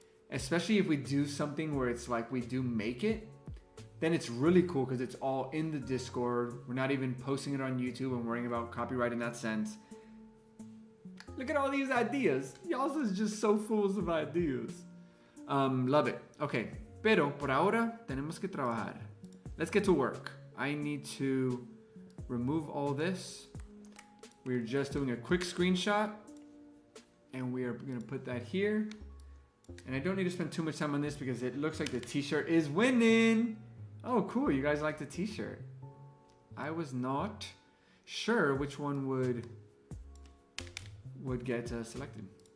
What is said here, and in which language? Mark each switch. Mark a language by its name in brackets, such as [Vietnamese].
[English] Especially if we do something where it's like we do make it, then it's really cool because it's all in the Discord. We're not even posting it on YouTube and worrying about copyright in that sense. Look at all these ideas. Y'all is just so full of ideas. Love it. [Spanish] Okay, pero por ahora tenemos que trabajar. [English] Let's get to work. I need to remove all this. We're just doing a quick screenshot and we are gonna put that here. And I don't need to spend too much time on this because it looks like the t-shirt is winning. Oh, cool, you guys like the t-shirt. I was not sure which one would get selected.